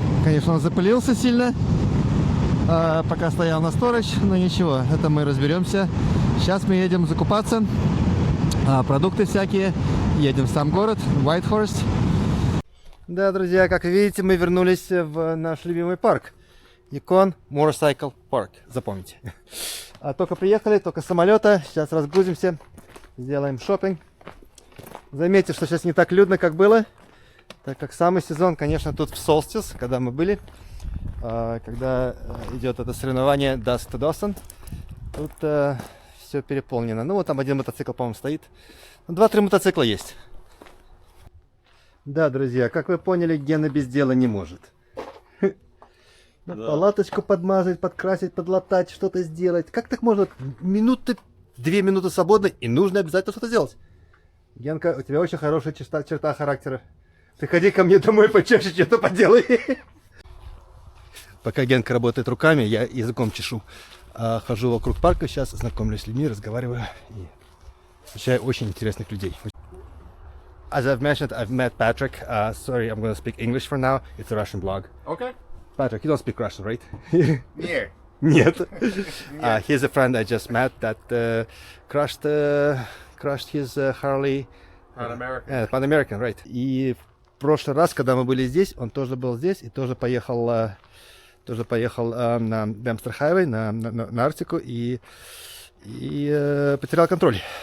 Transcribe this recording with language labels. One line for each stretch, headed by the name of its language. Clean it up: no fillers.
Russian: Конечно, он запылился сильно, пока стоял на сторож, но ничего, это мы разберемся. Сейчас мы едем закупаться, продукты всякие, едем в сам город, Whitehorse. Да, друзья, как видите, мы вернулись в наш любимый парк. Yukon Motorcycle Park, запомните. Только приехали, только с самолета, сейчас разгрузимся, сделаем шопинг. Заметьте, что сейчас не так людно, как было. Так как самый сезон, конечно, тут в Solstice, когда мы были, когда идет это соревнование Dusk to Dawson, тут все переполнено. Ну вот там один мотоцикл, по-моему, стоит. 2-3 мотоцикла есть. Да, друзья, как вы поняли, Гена без дела не может. Да. Палаточку подмазать, подкрасить, подлатать, что-то сделать. Как так можно? 2 минуты свободно, и нужно обязательно что-то сделать. Генка, у тебя очень хорошая черта характера. Приходи ко мне домой, почешешь, что-то поделай. Пока Генка работает руками, я языком чешу. Хожу вокруг парка сейчас, знакомлюсь с людьми, разговариваю и встречаю очень интересных людей.
English: As I've mentioned, I've met Patrick. Sorry, I'm going to speak English for now. It's a Russian blog. Okay. Patrick, you don't speak Russian, right?
Russian: Нет. Нет.
English: He's a friend I just met that crushed his Harley. Pan American. Pan American, right.
Russian: И в прошлый раз, когда мы были здесь, он тоже был здесь и тоже поехал на Dempster Highway, на Арктику и потерял контроль.